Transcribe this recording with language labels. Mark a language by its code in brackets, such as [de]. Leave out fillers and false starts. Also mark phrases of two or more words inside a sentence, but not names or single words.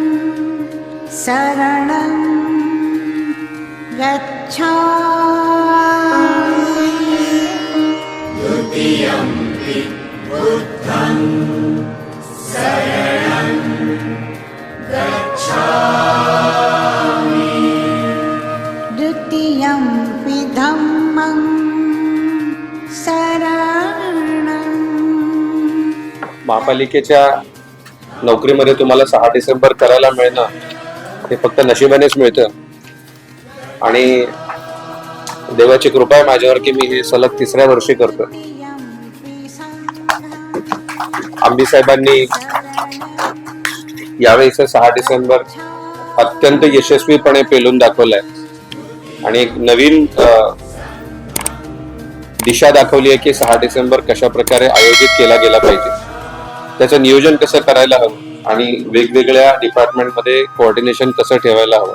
[pi] शरणं गच्छामि द्वितीयंपि बुद्धं शरणं गच्छामि द्वितीयंपि धम्मं शरणं। [mr] महापालिकेच्या नोकरीमध्ये तुम्हाला 6 डिसेंबर करायला मिळणं हे फक्त नशिबानेच मिळतं आणि देवाची कृपा आहे माझ्यावर की मी हे सलग 3ऱ्या वर्षी करतो। आंबी साहेबांनी यावेळीचा 6 डिसेंबर अत्यंत यशस्वीपणे पेलून दाखवलाय आणि एक नवीन दिशा दाखवली आहे की 6 डिसेंबर कशा प्रकारे आयोजित केला गेला पाहिजे, त्याचं नियोजन कसं करायला हवं आणि वेगवेगळ्या डिपार्टमेंटमध्ये कोऑर्डिनेशन कसं ठेवायला हवं।